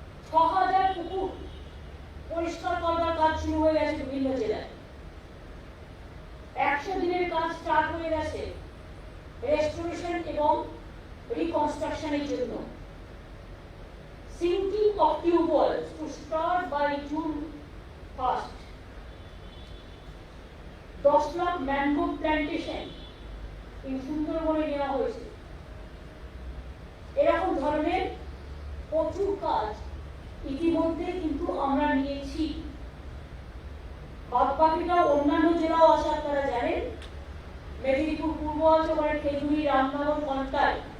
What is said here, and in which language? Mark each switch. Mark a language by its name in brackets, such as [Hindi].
[Bangla] 6,000 পুকুর পরিষ্কার করবার কাজ শুরু হয়ে গেছে বিভিন্ন জেলায়। 100 দিনের কাজ স্টার্ট হয়ে গেছে রেস্টোরেশন এবং রিকনস্ট্রাকশনের জন্য। [English] Sinking of tubewells to start by June 1st. [Bangla] 10 lakh mango plantation এই সুন্দরবনে নেওয়া হয়েছে। এরকম ধরনের প্রচুর কাজ ইতিমধ্যে কিন্তু আমরা নিয়েছি। বাদ বাকিটা অন্যান্য জেলাও আছে, আপনারা জানেন। মেদিনীপুর পূর্ব আছে, ওখানে খেজুরি, রামনগর, কন্টাই।